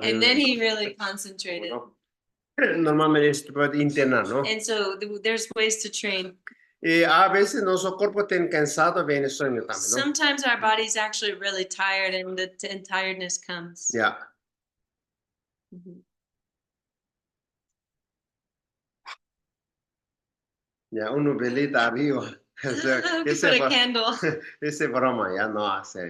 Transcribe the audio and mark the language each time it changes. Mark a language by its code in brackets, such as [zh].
[en] And then he really concentrated. [es] Normalmente se puede internar, ¿no? [en] And so there's ways to train. [es] Y a veces nuestro cuerpo está cansado, viene sueño también, ¿no? [en] Sometimes our body's actually really tired and tiredness comes. [es] Ya. Mhm. Ya, una velita arriba. [en] We put a candle. [es] Ese broma, ya no hace.